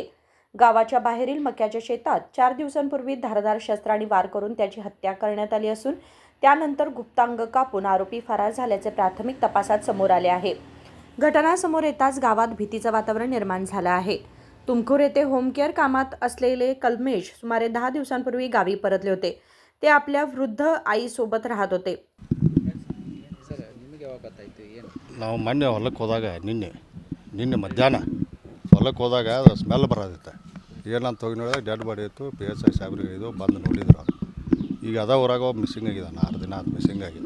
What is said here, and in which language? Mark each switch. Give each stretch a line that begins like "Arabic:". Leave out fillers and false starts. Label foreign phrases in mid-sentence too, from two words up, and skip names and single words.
Marathi: गावाच्या बाहेरील मक्याच्या शेतात 4 दिवसांपूर्वी धारदार शस्त्राने वार करून त्याची हत्या करण्यात आली असून त्यानंतर गुप्तांग कापून आरोपी फरार झाल्याचे प्राथमिक तपासात समोर आले आहे. घटना समोर येताच गावात भीतीचं वातावरण निर्माण झालं आहे. तुमकुर येथे होम केअर कामात असलेले कलमेश सुमारे 10 दिवसांपूर्वी गावी परतले होते. ते आपल्या वृद्ध आईसोबत राहत होते.
Kannada: ನಾವು ಮೊನ್ನೆ ಹೊಲಕ್ಕೆ ಹೋದಾಗ ನಿನ್ನೆ ಮಧ್ಯಾಹ್ನ ಹೊಲಕ್ಕೆ ಹೋದಾಗ ಅದು ಸ್ಮೆಲ್ ಬರೋದಿತ್ತು. ಏನಂತ ಹೋಗಿ ನೋಡಿದಾಗ
English: dead body
Kannada: ಇತ್ತು. PSI ಸಾಹೇಬ್ರಿಗೆ ಇದು ಬಂದು ನೋಡಿದ್ರು. ಈಗ ಅದ ಊರಾಗ ಒಬ್ಬ ಮಿಸ್ಸಿಂಗ್ ಆಗಿದ್ದಾನೆ. 6 ದಿನ ಅದು ಮಿಸ್ಸಿಂಗ್ ಆಗಿದೆ.